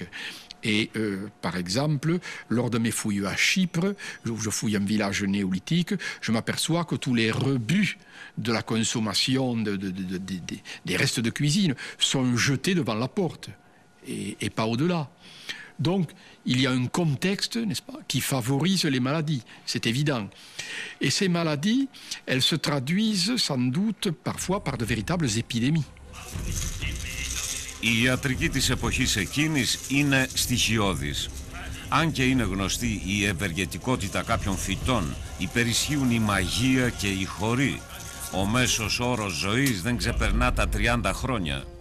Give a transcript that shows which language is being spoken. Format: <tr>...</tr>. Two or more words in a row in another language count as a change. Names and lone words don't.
<fr>Et par exemple, lors de mes fouilles à Chypre, où je fouille un village néolithique, je m'aperçois que tous les rebuts de la consommation des restes de cuisine sont jetés devant la porte et pas au-delà. Donc, il y a un contexte, n'est-ce pas, qui favorise les maladies, c'est évident. Et ces maladies, elles se traduisent sans doute parfois par de véritables épidémies.</fr> <el>Η ιατρική της εποχής εκείνης είναι στοιχειώδης. Αν και είναι γνωστή η ευεργετικότητα κάποιων φυτών, υπερισχύουν η μαγεία και η χορή. Ο μέσος όρος ζωής δεν ξεπερνά τα 30 χρόνια.</el>